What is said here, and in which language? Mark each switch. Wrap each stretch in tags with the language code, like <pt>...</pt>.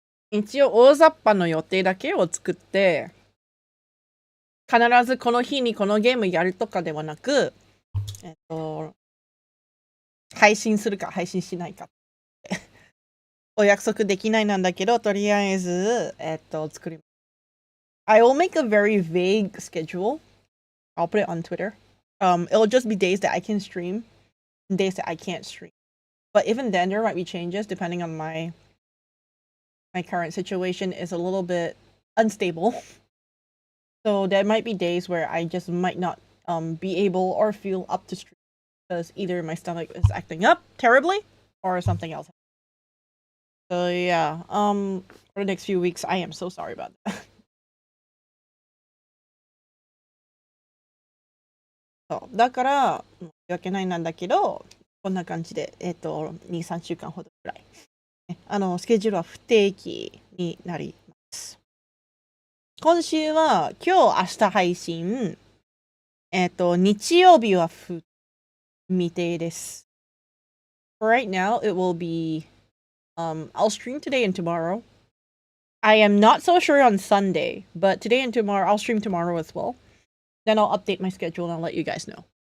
<ja>一応大雑把の予定だけを作って、必ずこの日にこのゲームやるとかではなく、配信するか配信しないかお約束できないなんだけど、とりあえず、作ります。</ja> <en>I will make a very vague schedule. I'll put it on Twitter. It'll just be days that I can stream and days that I can't stream. But even then, there might be changes depending on my current situation is a little bit unstable. So there might be days where I just might not be able or feel up to stream because either my stomach is acting up terribly or something else. So yeah, for the next few weeks, I am so sorry about that.</en> <ja>そうだから申し訳ないなんだけど、こんな感じで2、3週間ほどくらい、スケジュールは不定期になります。今週は今日明日配信、日曜日は未定です。</ja> <en>For right now, it will be I'll stream today and tomorrow. I am not so sure on Sunday, but today and tomorrow, I'll stream tomorrow as well. Then I'll update my schedule and I'll let you guys know.</en>